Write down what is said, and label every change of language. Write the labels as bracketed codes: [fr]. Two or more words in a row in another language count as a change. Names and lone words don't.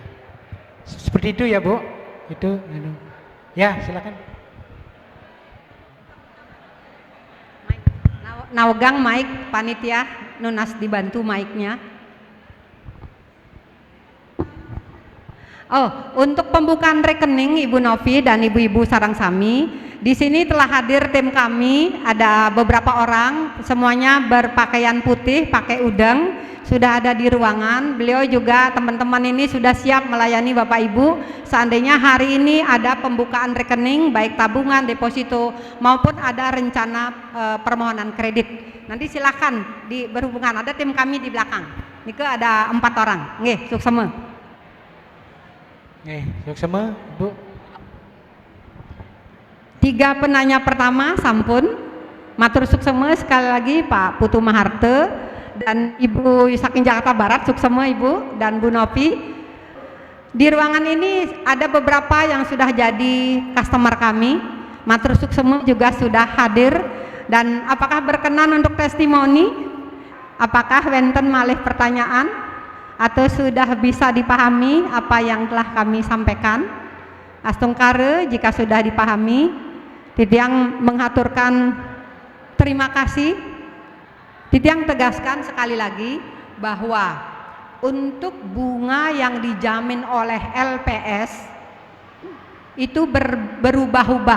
[id] Seperti itu ya Bu. Itu ya, silakan. Naogang mic panitia, Nunas dibantu mic-nya. Oh, untuk pembukaan rekening Ibu Novi dan ibu-ibu sarang sami, di sini telah hadir tim kami, ada beberapa orang, semuanya berpakaian putih, pakai udang, sudah ada di ruangan. Beliau juga, teman-teman ini sudah siap melayani Bapak Ibu. Seandainya hari ini ada pembukaan rekening, baik tabungan, deposito, maupun ada rencana permohonan kredit. Nanti silakan berhubungan, ada tim kami di belakang. Nike ada 4 orang, [ban] nggih, suksema. Suksema, Bu. [id] 3 penanya pertama sampun, [ban] matur suksema [id] sekali lagi Pak Putu Maharte dan Ibu saking Jakarta Barat, suksema Ibu dan Bu Novi. Di ruangan ini ada beberapa yang sudah jadi customer kami, [ban] matur suksema [id] juga sudah hadir. Dan apakah berkenan untuk testimoni? Apakah [ban] wenten malih [id] pertanyaan? Atau sudah bisa dipahami apa yang telah kami sampaikan? Astungkare jika sudah dipahami, Titiang mengaturkan terima kasih. Titiang tegaskan sekali lagi bahwa untuk bunga yang dijamin oleh LPS itu berubah-ubah.